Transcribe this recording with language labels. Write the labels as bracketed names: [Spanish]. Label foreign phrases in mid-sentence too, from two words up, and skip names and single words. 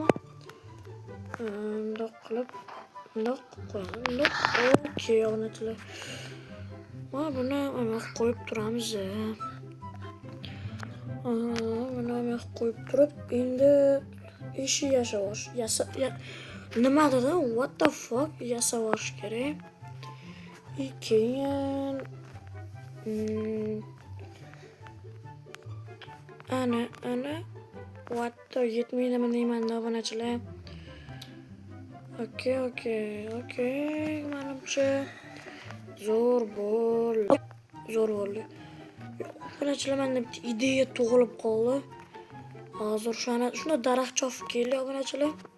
[Uzbek] Bundoq qilib, bundoq qo'yamiz. Okey obunachilar. Mana buni qo'yib turamiz. Buni qo'yib turib, endi ishi yashash. Nima dedi? [English] What the fuck? [Uzbek] Yasash kerak. Keyin ana [English] what the [Uzbek] yetmaydimi deyman obunachilar. Okey. Menimcha zo'r bo'ldi. Obunachilar, menda bitta ideya tug'ilib qoldi. Hozir shuna daraxt chopib keldi obunachilar.